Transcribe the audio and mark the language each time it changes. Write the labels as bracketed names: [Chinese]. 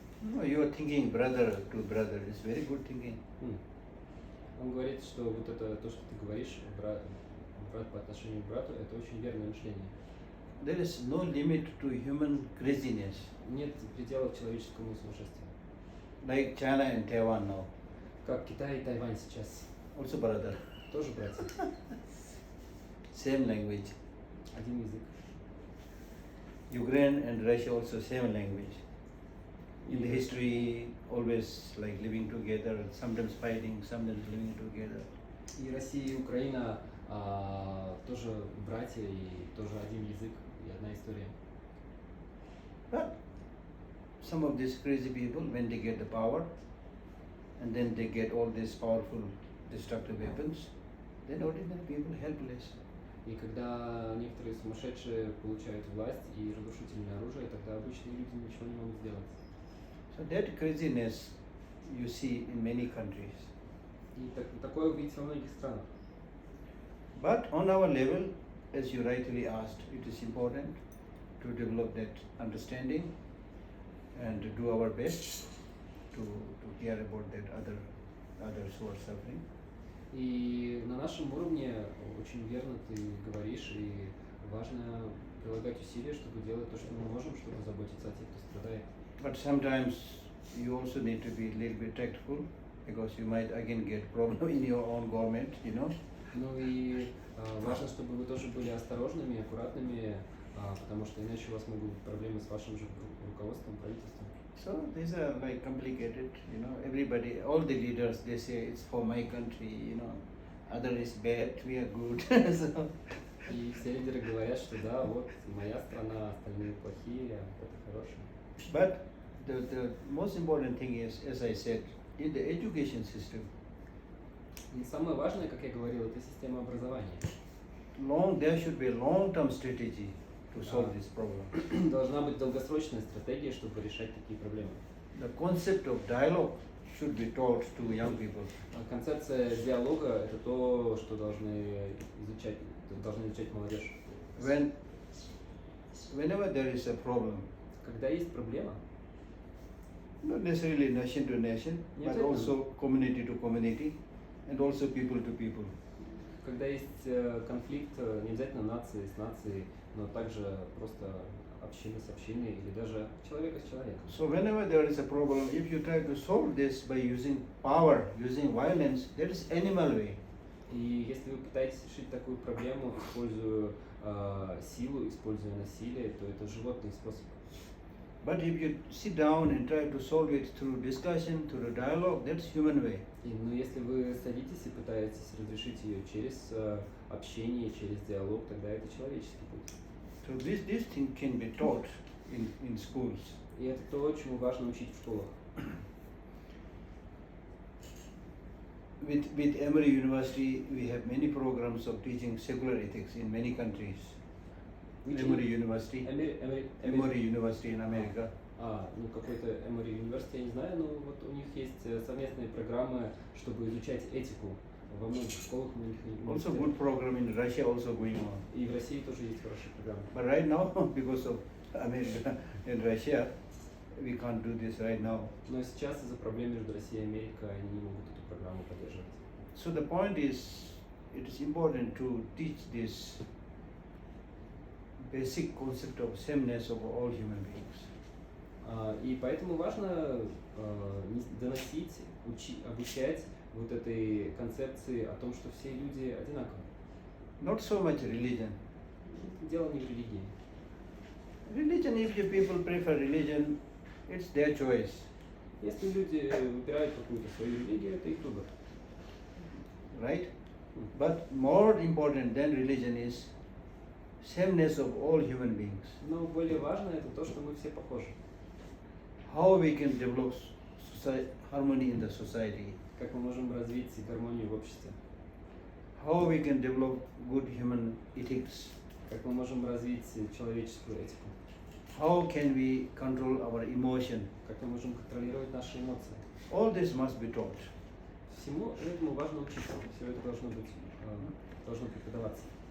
[English] No, you are thinking brother to brother is very good thinking. [Russian] Он говорит, что вот это то, что ты говоришь, брат по отношению к брату, это очень верное мышление. [English] There is no limit to human craziness. [Russian] Нет пределов человеческому сумасшествию. [English] Like China and Taiwan now, [Russian] Как Китай и Тайвань сейчас. [English] also brother, [Russian] Тоже братья. [English] same language. [Russian] Один язык. [English] Ukraine and Russia also same language. In the history, always like living together, sometimes fighting, sometimes living together. [Russian] И Россия, и Украина тоже братья, и тоже один язык, и одна история. [English] But some of these crazy people, when they get the power, and then they get all these powerful destructive weapons, then ordinary people helpless. [Russian] И когда некоторые сумасшедшие получают власть и разрушительное оружие, тогда обычные люди ничего не могут сделать. [English] So that craziness you see in many countries. [Russian] И такое увидите во многих странах. [English] But on our level, as you rightly asked, it is important to develop that understanding and to do our best to care about that others who are suffering. [Russian] И на нашем уровне очень верно ты говоришь, и важно прилагать усилия, чтобы делать то, что мы можем, чтобы заботиться о тех, кто страдает. [English] But sometimes you also need to be a little bit tactful because you might again get problem in your own government, you know. [Russian] Ну и важно, чтобы вы тоже были осторожными, аккуратными, потому что иначе у вас могут быть проблемы с вашим же руководством, правительством. [English] So these are like complicated, you know. Everybody, all the leaders, they say it's for my country, you know. Other is bad, we are good. So, [Russian] И все лидеры говорят, что да, вот моя страна, остальные плохие, а это хорошие. [English] but the most important thing is, as I said, in the education system, [Russian] И самое важное, как я говорил, это система образования. [English] there should be a long-term strategy to solve this problem. [Russian] Должна быть долгосрочная стратегия, чтобы решать такие проблемы. [English] The concept of dialogue should be taught to young people. [Russian] Концепция диалога – это то, что должны изучать молодежь. [English] Whenever there is a problem, [Russian] Когда есть проблема, [English] not necessarily nation to nation, [Russian] Нет, [English] but [Russian] это- [English] also community to community, and also people to people. [Russian] когда есть конфликт, не обязательно нации с нацией, но также просто община с общиной или даже человека с человеком. [English] So whenever there is a problem, if you try to solve this by using power, using violence, that is animal way. [Russian] И если вы пытаетесь решить такую проблему, используя силу, используя насилие, то это животный способ. [English] But if you sit down and try to solve it through discussion, through dialogue, that's human way. [Russian] Но если вы садитесь и пытаетесь разрешить ее через общение, через диалог, тогда это человеческий путь. [English] So this thing can be taught in schools. [Russian] И это то, чему важно учить в школах. [English] With Emory University, we have many programs of teaching secular ethics in many countries. Emory University, Emory University in America. [Russian] Ну какой-то Emory University, я не знаю, но вот у них есть совместные программы, чтобы изучать этику во многих школах, у них [English] Also good program in Russia also going on. [Russian] И в России тоже есть хорошие программы. [English] But right now, because of America and Russia, we can't do this right now. [Russian] Но сейчас из-за проблем между Россией и Америкой они не могут эту программу поддерживать. [English] So the point is, it is important to teach this basic concept of sameness of all human beings. [Russian] И поэтому важно доносить, обучать вот этой концепции о том, что все люди одинаковы. [English] Not so much religion. [Russian] Дело не в религии. [English] Religion, if you people prefer religion, It's their choice. [Russian] Если люди выбирают какую-то свою религию, это их выбор. [English] Right? But more important than religion is sameness of all human beings. [Russian] Но более важно это то, что мы все похожи. [English] How we can develop harmony in the society. [Russian] Как мы можем развить гармонию в обществе. [English] How we can develop good human ethics. [Russian] Как мы можем развить человеческую этику. [English] How can we control our emotion. [Russian] Как мы можем контролировать наши эмоции. [English] All this must be taught. [Russian] Всему этому важно учиться. Все это должно быть, должно преподаваться.